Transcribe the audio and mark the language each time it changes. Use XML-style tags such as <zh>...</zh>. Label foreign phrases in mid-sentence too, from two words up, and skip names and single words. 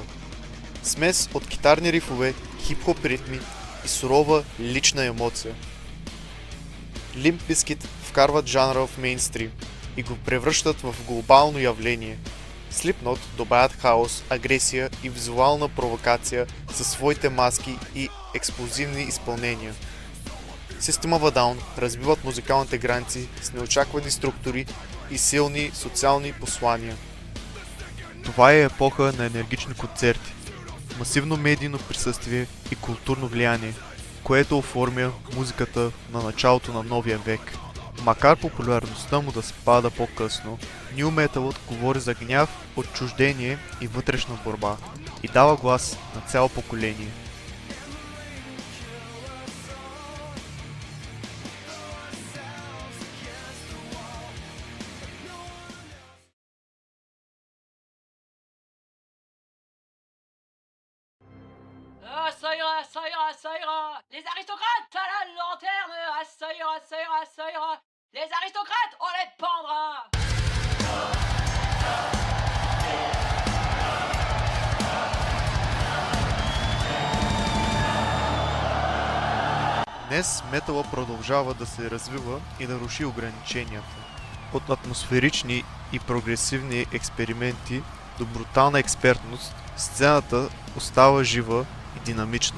<bg>Смес от китарни рифове, хип-хоп ритми и сурова лична емоция. Limp Bizkit вкарват жанра в мейнстрим и го превръщат в глобално явление. Slipknot добавят хаос, агресия и визуална провокация със своите маски и експлозивни изпълнения. System of a Down разбиват музикалните граници с неочаквани структури и силни социални послания. Това е епоха на енергични концерти, масивно медийно присъствие и културно влияние, което оформя музиката на началото на новия век. Макар популярността му да спада по-късно,</bg> <en>New Metal</en> <bg>говори за гняв, отчуждение и вътрешна борба и дава глас на цяло поколение.</bg> <fr>Ah, ça ira, ça ira, ça ira. Les aristocrates à la lanterne. Ah, ça ira, ça ira, ça ira. Les aristocrates, on les pendra.</fr> <bg>Днес метала продължава да се развива и да руши ограниченията. От атмосферични и прогресивни експерименти до брутална експертност, сцената остава жива и динамична.</bg>